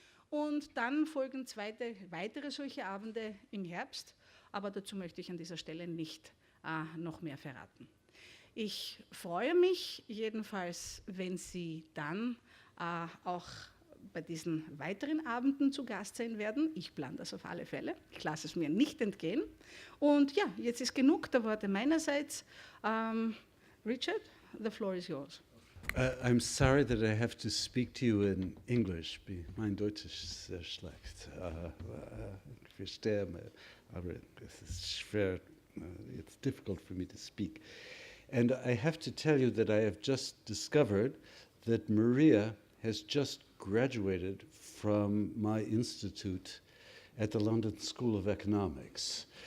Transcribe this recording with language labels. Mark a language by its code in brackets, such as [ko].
[de] Und dann folgen weitere solche Abende im Herbst, aber dazu möchte ich an dieser Stelle nicht noch mehr verraten. Ich freue mich jedenfalls, wenn Sie dann auch bei diesen weiteren Abenden zu Gast sein werden. Ich plane das auf alle Fälle. Ich lasse es mir nicht entgehen. Und ja, jetzt ist genug der Worte meinerseits. [en] Richard, the floor is yours. I'm sorry that I have to speak to you in English. [de] Mein Deutsch ist sehr schlecht. Ich verstehe, aber es ist schwer. [en] It's difficult for me to speak. And I have to tell you that I have just discovered that Maria has just graduated from my institute at the London School of Economics.